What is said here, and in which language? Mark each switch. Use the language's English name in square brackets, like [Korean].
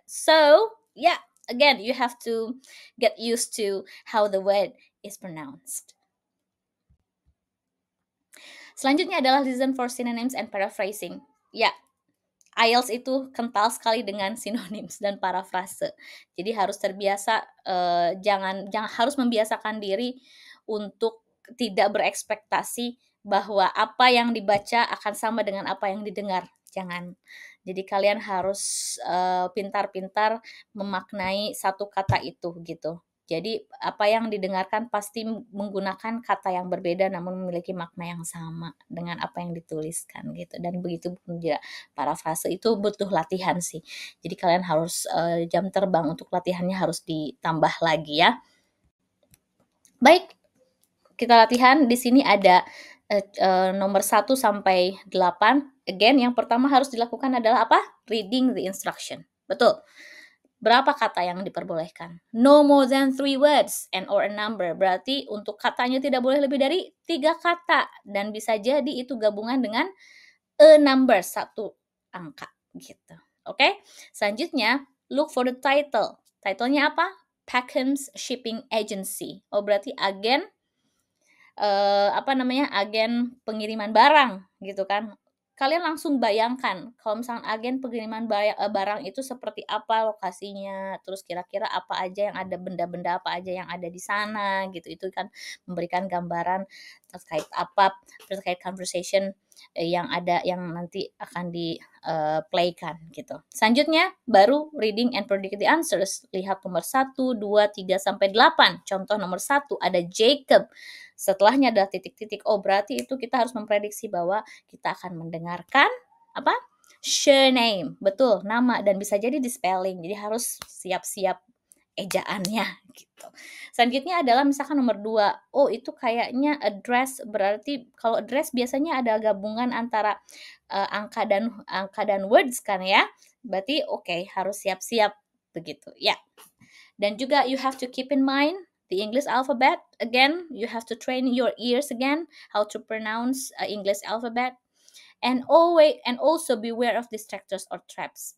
[English] So, yeah, again, you have to get used to how the word is pronounced. [Indonesian] Selanjutnya adalah [English] listen for synonyms and paraphrasing. [Indonesian] Ya, IELTS itu kental sekali dengan synonyms dan parafrase. Jadi harus terbiasa, jangan harus membiasakan diri untuk tidak berekspektasi bahwa apa yang dibaca akan sama dengan apa yang didengar. Jangan. Jadi kalian harus pintar-pintar memaknai satu kata itu gitu. Jadi apa yang didengarkan pasti menggunakan kata yang berbeda namun memiliki makna yang sama dengan apa yang dituliskan gitu. Dan begitu pun juga parafrase itu butuh latihan sih. Jadi kalian harus jam terbang untuk latihannya harus ditambah lagi ya. Baik, kita latihan. Di sini ada nomor 1 sampai 8. Again, yang pertama harus dilakukan adalah apa? [English] Reading the instruction. [Indonesian] Betul. Berapa kata yang diperbolehkan? [English] No more than 3 words and or a number. [Indonesian] Berarti untuk katanya tidak boleh lebih dari 3 kata. Dan bisa jadi itu gabungan dengan [English] a number, [Indonesian] satu angka gitu. Oke? Selanjutnya, [English] look for the title. [Indonesian] Titlenya apa? Peckham's Shipping Agency. Oh, berarti agen agen pengiriman barang gitu kan. Kalian langsung bayangkan kalau misalnya agen pengiriman barang itu seperti apa lokasinya, terus kira-kira apa aja yang ada, benda-benda apa aja yang ada di sana gitu. Itu kan memberikan gambaran terkait conversation yang ada, yang nanti akan di playkan gitu. Selanjutnya baru [English] reading and predict the answers. [Indonesian] Lihat nomor 1, 2, 3 sampai 8. Contoh nomor 1 ada Jacob. Setelahnya ada titik-titik. Oh, berarti itu kita harus memprediksi bahwa kita akan mendengarkan apa? Surname. Betul, nama, dan bisa jadi di spelling. Jadi harus siap-siap ejaannya gitu. Selanjutnya adalah misalkan nomor 2, oh itu kayaknya address, berarti kalau address biasanya ada gabungan antara angka dan words kan ya. Berarti oke, harus siap-siap begitu ya. [English] Dan juga you have to keep in mind the English alphabet. Again, you have to train your ears again how to pronounce English alphabet. And also beware of distractors or traps.